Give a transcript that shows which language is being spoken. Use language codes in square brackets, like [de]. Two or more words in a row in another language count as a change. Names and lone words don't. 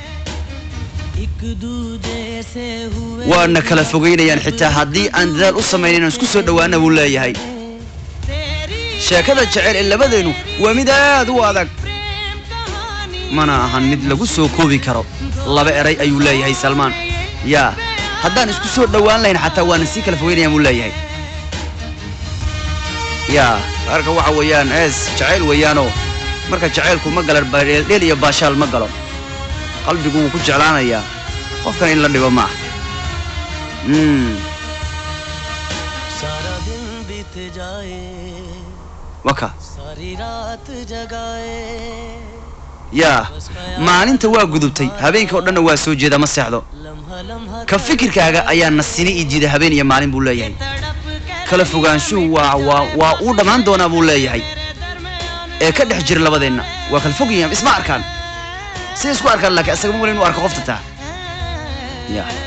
[so] waana kala fogeynayaan xitaa haddii aan dadaal u sameeynin isku soo dhawaana buu leeyahay sheekada jacayl ee labadeennu waa mid aad u adag mana ahan mid lagu soo koobi karo laba eray ayuu leeyahay Salmaan yaa haddaan isku soo dhawaan lahayn xataa waan si kala fogeynayaan uu leeyahay yaa arka waxa weeyaan jacayl weeyaano marka jacaylku ma galar dheel iyo baashaal ma galo qalbigu wuu ku jeclaanaya qofkan in la dhibo ma [hi] सारा दिन बीत जाए waka सारी रात जगाए [so] yaa maalinta waa gudubtay habeenka oo dhan waa soo jeeda ma seexdo ka fikirkaaga ayaa nasini ijida habeen iyo maalin buu leeyahay kala fogaanshuhu waa uu dhamaan doonaa buu leeyahay ee ka dhex jir labadeena waa kala fogayaan isma arkaan si isku arkaan laakiin asaga ma inuu arko qofta taa yaa